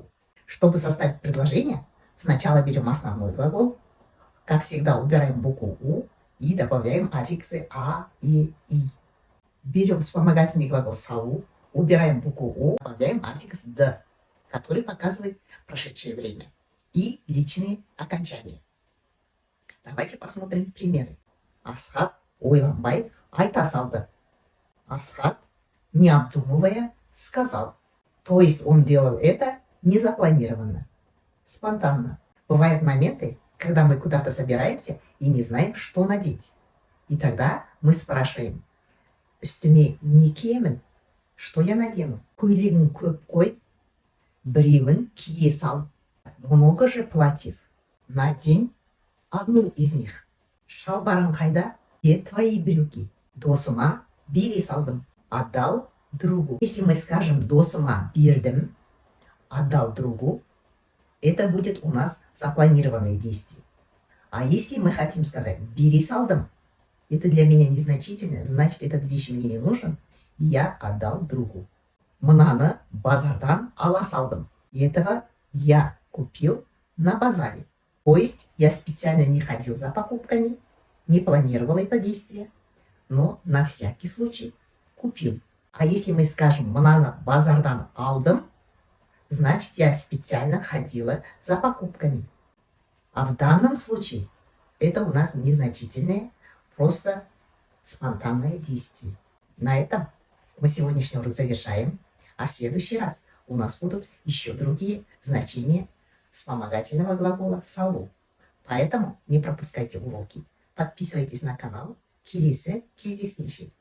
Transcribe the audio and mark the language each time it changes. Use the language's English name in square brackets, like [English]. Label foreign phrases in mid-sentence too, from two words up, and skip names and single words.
[Russian] Чтобы составить предложение, сначала берем основной глагол, как всегда убираем букву «у» и добавляем аффиксы «а» и «и». Берем вспомогательный глагол «салу», убираем букву «о», добавляем аффикс «д», который показывает прошедшее время, и личные окончания. Давайте посмотрим примеры. [Kazakh] Асхат ойланбай айта салды. Асхат, [Russian] не обдумывая, сказал. То есть он делал это незапланированно, спонтанно. Бывают моменты, когда мы куда-то собираемся и не знаем, что надеть. И тогда мы спрашиваем: [Kazakh] «Үстіме не киемін?» [Russian] Что я надену? [Kazakh] Көйлегің көп қой, біреуін кие сал. [Russian] Много же платьев. Надень одну из них. [Kazakh] Шалбарың қайда? [Russian] Где твои брюки? [Kazakh] Досыма бере салдым. [Russian] Отдал другу. Если мы скажем [Kazakh] «досыма бердім», [Russian] «отдал другу», это будет у нас запланированное действие. А если мы хотим сказать [Kazakh] «бере салдым», [Russian] это для меня незначительно, значит, эта вещь мне не нужен, и я отдал другу. [Kazakh] Мынаны базардан ала салдым. [Russian] Этого я купил на базаре. То есть я специально не ходил за покупками, не планировал это действие, но на всякий случай купил. А если мы скажем [Kazakh] «мынаны базардан алдым», [Russian] значит, я специально ходила за покупками. А в данном случае это у нас незначительное, просто спонтанное действие. На этом мы сегодняшний урок завершаем, а в следующий раз у нас будут еще другие значения вспомогательного глагола «салу». Поэтому не пропускайте уроки, подписывайтесь на канал. [Kazakh] Келесі кездескенше.